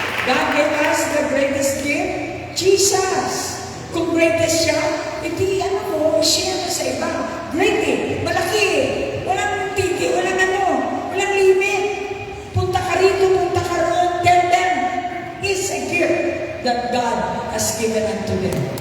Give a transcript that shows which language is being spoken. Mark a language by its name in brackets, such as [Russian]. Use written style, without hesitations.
[English] God gave us the greatest gift, Jesus. [Filipino] Kung greatest siya, hindi share na sa iba. Great eh, malaki eh. Walang tigil, walang walang limit. Punta ka rito, punta ka roon, [English] tell them, it's a gift that God has given unto them.